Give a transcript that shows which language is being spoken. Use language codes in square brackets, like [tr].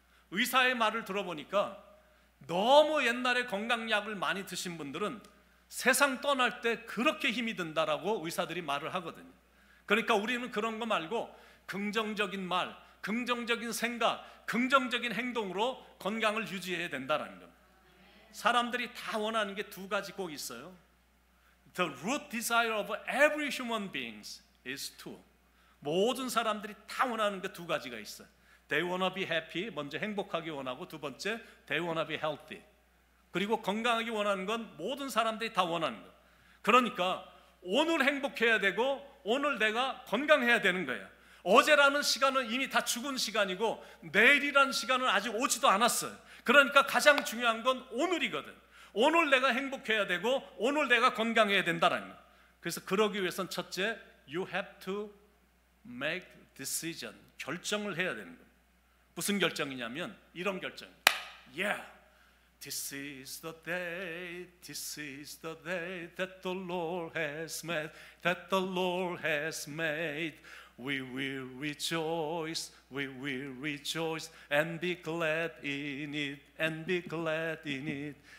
[ko] 의사의 말을 들어보니까 너무 옛날에 건강약을 많이 드신 분들은 세상 떠날 때 그렇게 힘이 든다라고 의사들이 말을 하거든요. 그러니까 우리는 그런 거 말고 긍정적인 말, 긍정적인 생각, 긍정적인 행동으로 건강을 유지해야 된다는 겁니다. 사람들이 다 원하는 게 두 가지 꼭 있어요. [en] The root desire of every human being is two. [ko] 모든 사람들이 다 원하는 게 두 가지가 있어요. [en] They wanna be happy, [ko] 먼저 행복하기 원하고, 두 번째 [en] They wanna be healthy. [ko] 그리고 건강하기 원하는 건 모든 사람들이 다 원하는 거예요. 그러니까 오늘 행복해야 되고 오늘 내가 건강해야 되는 거예요. 어제라는 시간은 이미 다 죽은 시간이고 내일이라는 시간은 아직 오지도 않았어요. 그러니까 가장 중요한 건 오늘이거든. 오늘 내가 행복해야 되고 오늘 내가 건강해야 된다는 거예요. 그래서 그러기 위해서는 첫째, [en] You have to make decision. [ko] 결정을 해야 되는 거예요. 무슨 결정이냐면 이런 결정. [en] Yeah, this is the day, this is the day that the Lord has made, that the Lord has made. We will rejoice, we will rejoice and be glad in it, and be glad in it.